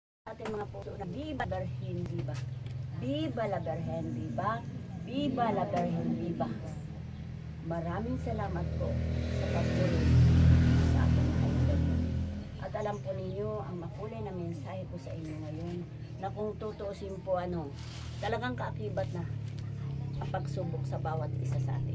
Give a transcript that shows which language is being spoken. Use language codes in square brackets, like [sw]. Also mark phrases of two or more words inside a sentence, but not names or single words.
[tl] ating mga puso na [es] Viva la Virgen Viva. Viva la Virgen Viva. Viva la Virgen Viva. [tl] Maraming salamat po sa pagpuli sa ating kaibigan. At alam po ninyo, ang makulay na mensahe ko sa inyo ngayon, na kung tutuusin po talagang kaakibat na ang pagsubok sa bawat isa sa atin.